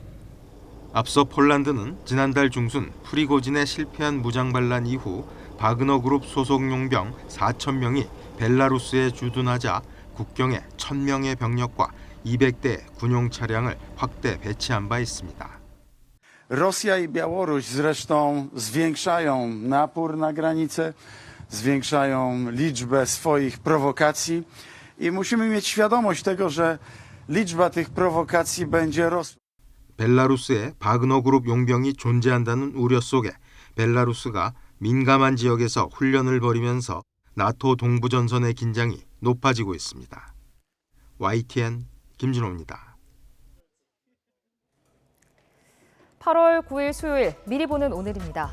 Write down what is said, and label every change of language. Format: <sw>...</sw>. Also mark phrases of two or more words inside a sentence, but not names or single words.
<ko>앞서 폴란드는 지난달 중순 프리고진의 실패한 무장반란 이후 바그너 그룹 소속 용병 4,000명이 벨라루스에 주둔하자 국경에 1,000명의 병력과 200대 군용 차량을 확대 배치한 바 있습니다.</ko> <pl>Rosja i Białoruś zresztą zwiększają napór na granicę, zwiększają liczbę swoich prowokacji i musimy mieć świadomość tego, że liczba tych prowokacji będzie rosła.</pl> <ko>벨라루스에 바그너 그룹 용병이 존재한다는 우려 속에 벨라루스가 민감한 지역에서 훈련을 벌이면서 나토 동부전선의 긴장이 높아지고 있습니다. YTN 김진호입니다. 8월 9일 수요일 미리 보는 오늘입니다.</ko>